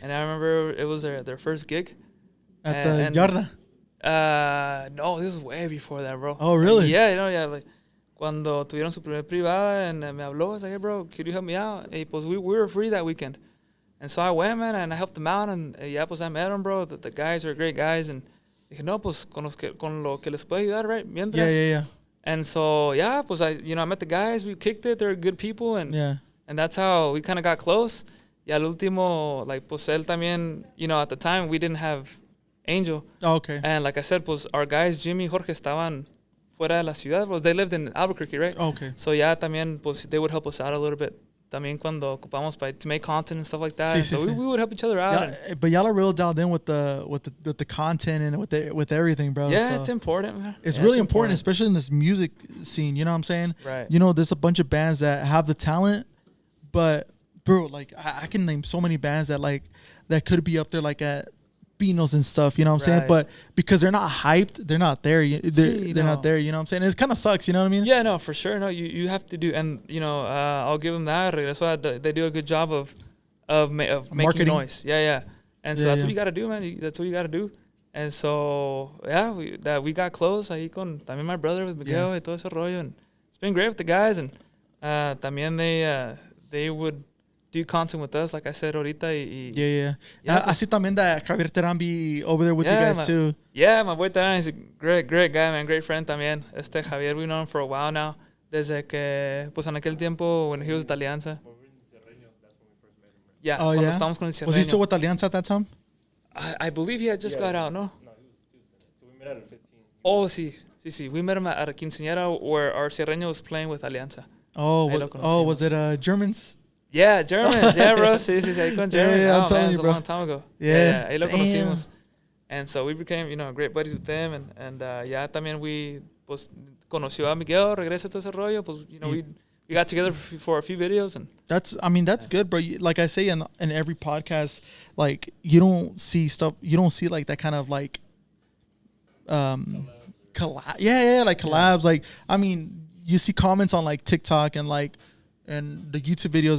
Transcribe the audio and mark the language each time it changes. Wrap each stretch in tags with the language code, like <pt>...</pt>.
<en>And I remember it was their first gig. At the Yarda. No, this was way before that, bro. Oh, really? Yeah, like</en> <es>cuando tuvieron su primer privada</es> <en>and</en> <es>me habló,</es> <en>I was like, hey, bro, could you help me out?</en> <es>Y pues</es> <en>we were free that weekend. And so I went, man, and I helped them out, and</en> <es>pues</es> <en>I met them, bro. The guys are great guys, and</en> <es>dije, no, pues con lo que les puedo ayudar,</es> <en>right?</en> <es>Mientras.</es> <en>Yeah. And so,</en> <es>pues</es> <en>I met the guys, we kicked it, they're good people, and that's how we kind of got close.</en> <es>Y al último,</es> <en>like,</en> <es>pues él también,</es> <en>at the time, we didn't have Angel. Oh, okay. And like I said,</en> <es>pues</es> <en>our guys, Jimmy y Jorge,</en> <es>estaban fuera de la ciudad,</es> <en>bro. They lived in Albuquerque, right? Oh, okay. So</en> <es>también, pues</es> <en>they would help us out a little bit.</en> <es>También cuando ocupamos</es> <en>to make content and stuff like that.</en> <es>Sí.</es> <en>We would help each other out. But y'all are real dialed in with the content and with everything, bro. Yeah, so it's important, man. it's really important, especially in this music scene. You know what I'm saying? Right. There's a bunch of bands that have the talent, but bro, like I can name so many bands that could be up there like at Pinos and stuff, you know what I'm saying? But because they're not hyped, they're not there. They're not there, you know what I'm saying? It kind of sucks, you know what I mean? Yeah, no, for sure. No, you have to do, and I'll give them that. That's why they do a good job of making marketing. Noise. Yeah. And so that's what you got to do, man. That's what you got to do. And so we got close</en> <es>ahí con también</es> <en>my brother with Miguel</en> <es>y todo ese rollo,</es> <en>and it's been great with the guys, and</en> <es>también</es> <en>they would do content with us, like I said</en> <es>ahorita.</es> <en>Yeah. I see</en> <es>también</es> <en>that Javier Terán be over there with you guys too. Yeah, my boy Terán is a great guy, man, great friend</en> <es>también.</es> <en>Javier, we've known him for a while now.</en> <es>Desde que, pues en aquel tiempo,</es> <en>when he was with</en> <es>Alianza. Yeah, cuando estábamos con el Cerreño.</es> <en>Was he still with Alianza at that time? I believe he had just got out, no? No, he was in it. We met at a 15.</en> <es>Oh, sí.</es> <en>We met him at a quinceañera where our Cerreño was playing with Alianza. Was it Germans? Yeah, Germans. Yeah, bro.</en> <es>Sí, ahí con</es> <en>Germans. Yeah, I'm telling man, you, a bro. long time ago. Yeah.</en> <es>Ahí lo conocimos.</es> <en>And so we became, great buddies with them.</en> <es>And también we, pues, conoció a Miguel, regresa todo ese rollo. Pues,</es> <en>we got together for a few videos. And that's good, bro. Like I say in every podcast, like, you don't see like that kind of like, collab. Yeah, like collabs. Like, I mean, you see comments on like TikTok and the YouTube videos.</en>